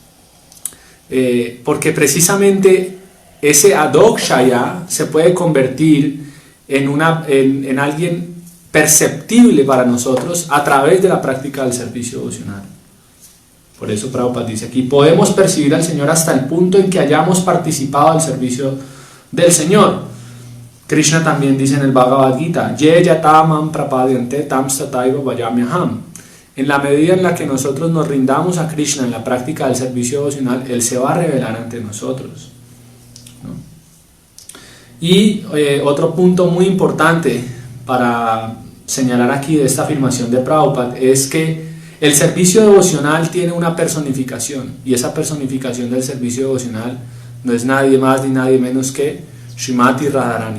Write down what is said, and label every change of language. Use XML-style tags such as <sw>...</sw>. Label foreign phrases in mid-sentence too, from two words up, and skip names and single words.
<es>Porque precisamente ese Adhokshaya se puede convertir en alguien perceptible para nosotros a través de la práctica del servicio devocional. Por eso Prabhupada dice aquí, podemos percibir al Señor hasta el punto en que hayamos participado del servicio del Señor. Krishna también dice en el Bhagavad Gita,</es> <sa>ये यथा मां प्रपद्यन्ते तांस् तथैव भजाम्यहम्.</sa> <es>En la medida en la que nosotros nos rindamos a Krishna en la práctica del servicio devocional, Él se va a revelar ante nosotros. Y otro punto muy importante para señalar aquí de esta afirmación de Prabhupada es que el servicio devocional tiene una personificación, y esa personificación del servicio devocional no es nadie más ni nadie menos que Srimati Radharani.</es>